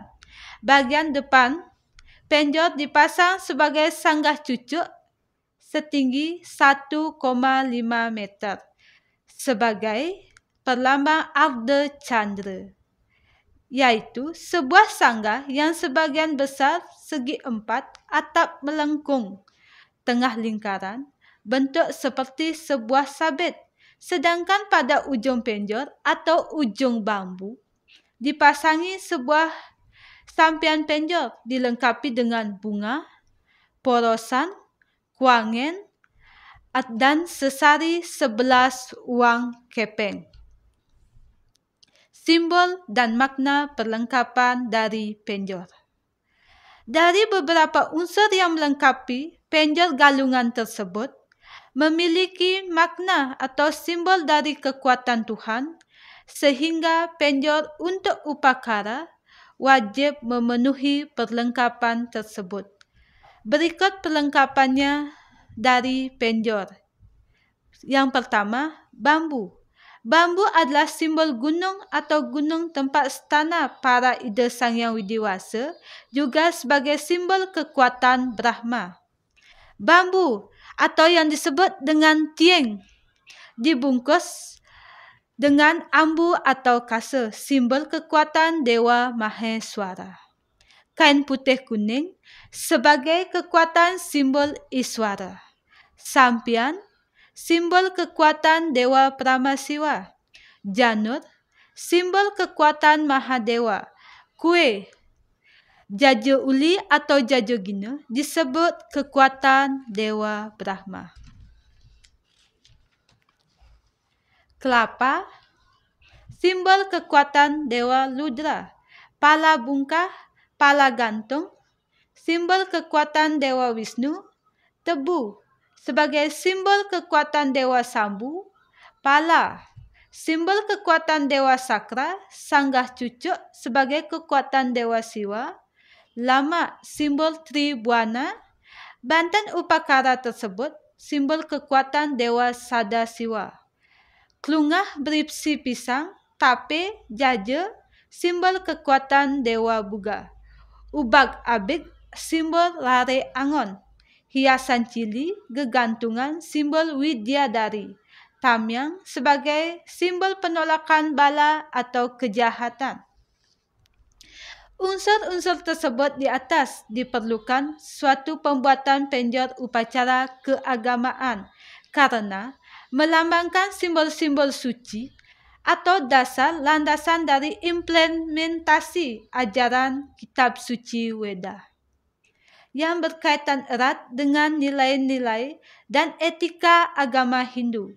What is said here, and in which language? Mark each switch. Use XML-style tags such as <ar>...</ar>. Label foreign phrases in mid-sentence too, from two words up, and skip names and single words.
<id>Bagian depan penjor dipasang sebagai sanggah cucuk setinggi 1,5 meter sebagai perlambang Arda Chandra, yaitu sebuah sanggah yang sebagian besar segi empat, atap melengkung, tengah lingkaran, bentuk seperti sebuah sabit. Sedangkan pada ujung penjor atau ujung bambu dipasangi sebuah sampian penjor dilengkapi dengan bunga, porosan, kuangen, dan sesari 11 uang kepeng. Simbol dan makna perlengkapan dari penjor. Dari beberapa unsur yang melengkapi penjor galungan tersebut, memiliki makna atau simbol dari kekuatan Tuhan, sehingga penjor untuk upakara wajib memenuhi perlengkapan tersebut. Berikut perlengkapannya dari penjor. Yang pertama, bambu. Bambu adalah simbol gunung atau gunung tempat stana para ida Sang Yang Widiwasa, juga sebagai simbol kekuatan Brahma. Bambu atau yang disebut dengan tieng dibungkus dengan ambu atau kasa, simbol kekuatan Dewa Maheswara. Kain putih kuning sebagai kekuatan simbol Iswara. Sampian, simbol kekuatan Dewa Pramasiwa. Janur, simbol kekuatan Mahadewa. Kue,</id> <ban>jaja uli</ban> <id>atau</id> <ban>jaja gina</ban> <id>disebut kekuatan Dewa Brahma. Kelapa, simbol kekuatan Dewa Ludra.</id> <ban>Pala bungkah, pala gantung, simbol kekuatan Dewa Wisnu.</ban> <id>Tebu, sebagai simbol kekuatan Dewa Sambu. Pala, simbol kekuatan Dewa Sakra. Sanggah cucuk sebagai kekuatan Dewa Siwa. Lama, simbol Tribuana. Bantan upakara tersebut simbol kekuatan Dewa Sadasiwa. Klungah berisi pisang, tape, jaja, simbol kekuatan Dewa Buga.</id> <ban>Ubag abig, simbol lare angon.</ban> <id>Hiasan cili, gegantungan, simbol Widyadari. Tamyang sebagai simbol penolakan bala atau kejahatan. Unsur-unsur tersebut di atas diperlukan suatu pembuatan penjor upacara keagamaan karena melambangkan simbol-simbol suci atau dasar landasan dari implementasi ajaran kitab suci Weda yang berkaitan erat dengan nilai-nilai dan etika agama Hindu.</id>